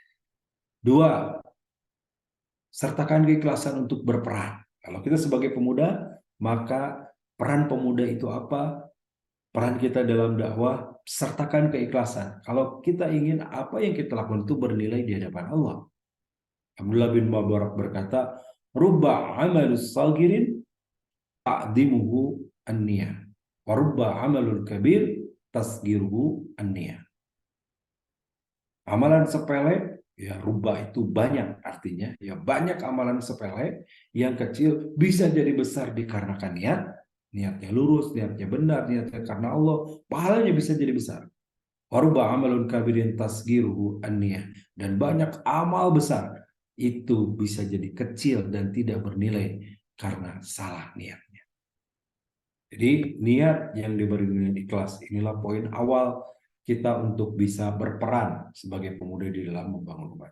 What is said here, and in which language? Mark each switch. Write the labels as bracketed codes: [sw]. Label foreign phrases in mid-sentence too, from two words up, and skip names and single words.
[id] 2, sertakan keikhlasan untuk berperan. Kalau kita sebagai pemuda, maka peran pemuda itu apa? Peran kita dalam dakwah, sertakan keikhlasan. Kalau kita ingin apa yang kita lakukan itu bernilai di hadapan Allah. Abdullah bin Mubarak berkata, [ar] "رُبَّ عَمَلٍ صَغِيرٍ تُعَظِّمُهُ النِّيَّةُ. وَرُبَّ عَمَلٍ كَبِيرٍ تُصَغِّرُهُ النِّيَّةُ." [id] Amalan sepele, ya rubba itu banyak artinya, ya banyak amalan sepele yang kecil bisa jadi besar dikarenakan niat, niatnya lurus, niatnya benar, niatnya karena Allah, pahalanya bisa jadi besar. [ar] وَرُبَّ عَمَلٍ كَبِيرٍ تُصَغِّرُهُ النِّيَّةُ, [id] dan banyak amal besar itu bisa jadi kecil dan tidak bernilai karena salah niat. Jadi niat yang diberi dengan ikhlas, inilah poin awal kita untuk bisa berperan sebagai pemuda di dalam membangun umat.